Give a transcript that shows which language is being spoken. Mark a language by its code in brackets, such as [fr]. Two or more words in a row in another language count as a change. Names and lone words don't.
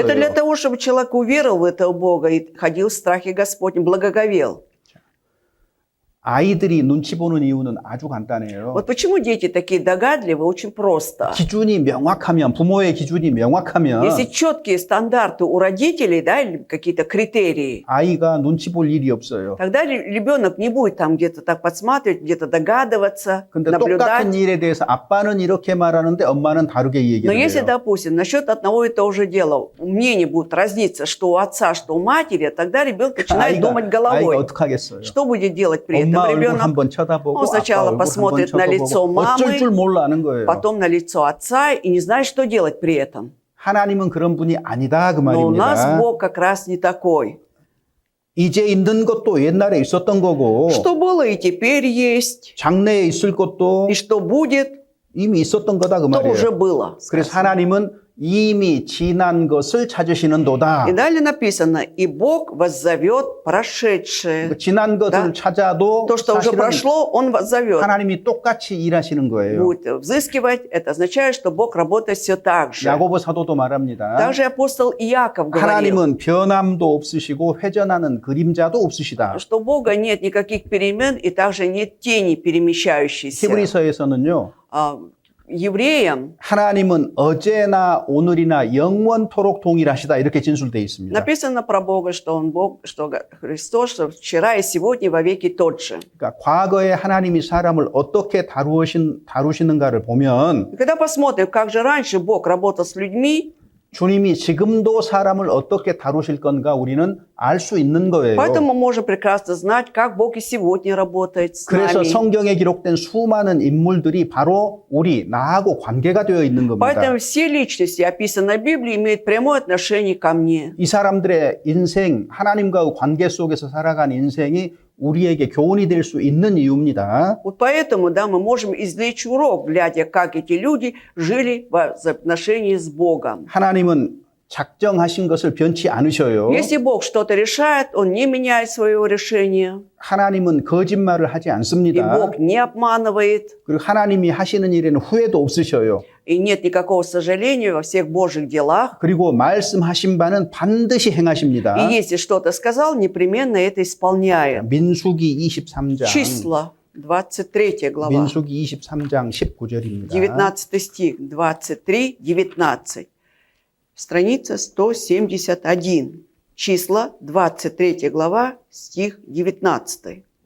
[ru] Это для того, чтобы человек уверовал в этого Бога и ходил в страхе Господнем, благоговел. [ko] 아이들이 눈치 보는 이유는 아주 간단해요. [ru] Вот почему дети такие догадливые, очень просто. [ko] 기준이 명확하면, 부모의 기준이 명확하면 [ru] Если четкие стандарты у родителей, да, или какие-то критерии, [ko] 아이가 눈치 볼 일이 없어요. [ru] тогда ребенок не будет там где-то так подсматривать, где-то догадываться, [ko] 근데 [ru] наблюдать. [ko] 똑같은 일에 대해서 아빠는 이렇게 말하는데 엄마는 다르게 [ru] Но [ko] 얘기를 [ru] если, [ko] 해요. [ru] допустим, насчет одного и того же дела мнения будут разниться, что у отца, что у матери, тогда ребенок начинает думать [ko] 아이가 [ru] головой. [ko] 어떡하겠어요? [ru] Что будет делать при этом [ko] 엄마 얼굴 [ru] ребенок? [ko] 한번 쳐다보고 [ru] Он сначала [ko] 아빠 얼굴 한번 [ru] посмотрит на лицо [ko] 쳐다보고 [ru] мамы, [ko] 어쩔 줄 몰라는 거예요. [ru] потом на лицо отца и не знает, что делать при этом. [ko] 하나님은 그런 분이 아니다 그 [ru] Но у нас [ko] 말입니다. [ru] Бог как раз не такой. [ko] 이제 있는 것도 옛날에 있었던 거고 [ru] Что было и теперь есть, [ko] 장래에 있을 것도 [ru] и что будет, [ko] 이미 있었던 거다 그 [ru] то уже [ko] 말이에요. [ru] было. [ko] 그래서 하나님은 이미 지난 것을 찾으시는도다. [ru] И далее написано, и Бог воззовет прошедшее. [ko] 지난 것을 [ru] Да. [ko] 찾아도 [ru] То, что уже [ko] 사실은 [ru] прошло, Он воззовет. [ko] 하나님이 똑같이 일하시는 거예요. [ru] Будет взыскивать, это означает, что Бог работает все так же. [ko] 야고보 사도도 말합니다. [ru] Также апостол Иаков говорил, [ko] 하나님은 변함도 없으시고 회전하는 그림자도 없으시다. [ru] что у Бога нет никаких перемен и также нет тени перемещающейся. [ko] 히브리서에서는요. [ru] Евреям [ko] 하나님은 어제나 오늘이나 영원토록 동일하시다 이렇게 진술되어 있습니다. [ru] написано про Бога, что Он Бог, что Христос, что вчера и сегодня во веки тот же. [ko] 그러니까 과거에 하나님이 사람을 어떻게 다루시는가를 보면 [ru] И когда посмотрим, как же раньше Бог работал с людьми, [ko] 주님이 지금도 사람을 어떻게 다루실 건가 우리는 알 수 있는 거예요. [ru] поэтому мы можем прекрасно знать, как Бог и сегодня работает с [ko] 그래서 [ru] нами. [ko] 성경에 기록된 수많은 인물들이 바로 나하고 관계가 되어 있는 겁니다. [ru] Поэтому все личности, описанные в Библии, имеют прямое отношение ко мне. [ko] 이 사람들의 인생, 하나님과의 관계 속에서 살아간 인생이 우리에게 교훈이 될 수 있는 이유입니다. [ru] Вот поэтому, да, мы можем извлечь урок, глядя, как эти люди жили в отношении с Богом. [ko] 하나님은 작정하신 것을 변치 않으셔요. [ru] Если Бог что-то решает, Он не меняет своего решения. [ko] 하나님은 거짓말을 하지 [ru] И [ko] 않습니다. [ru] Бог не обманывает. [ko] 그리고 하나님이 하시는 일에는 후회도 없으셔요. [ru] И нет никакого сожаления во всех Божьих делах. [ko] 그리고 말씀하신 바는 반드시 행하십니다. [ru] И если что-то сказал, непременно это исполняет. [ko] 민수기 23장. [ru] Числа, 23 глава, [ko] 민수기 23장 19절입니다. [ru] 19 стих, 23, 19. Страница 171. Числа, 23 глава, стих 19.